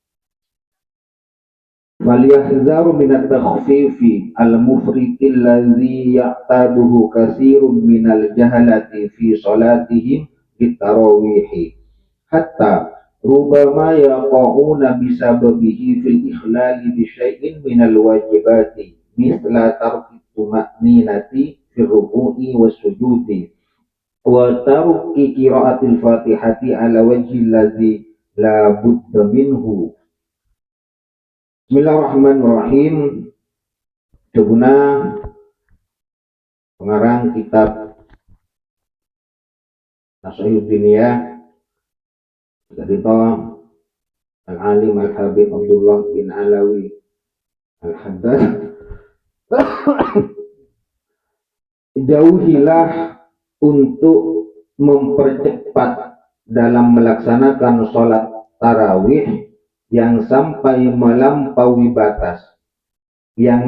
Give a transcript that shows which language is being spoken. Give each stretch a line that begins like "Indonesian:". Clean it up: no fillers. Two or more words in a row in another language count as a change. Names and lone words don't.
Arabic: وليحذر من التخفيف المفرط الذي يعتاده كثير من الجهلة في صلاتهم بالتراويح حتى ربما يقعون بسببه في الإخلال بشيء من الواجبات مثل ترك الطمأنينة في الركوع والسجود وترك قراءة الفاتحة على الوجه الذي لا بد منه. بسم الله الرحمن الرحيم.
Indonesian: Deguna pengarang kitab Nashaihuddin ya cerita Al-Alim Al-Habib Abdullah bin Alawi Al-Haddad. Jauhilah untuk mempercepat dalam melaksanakan sholat tarawih yang sampai melampaui batas, yang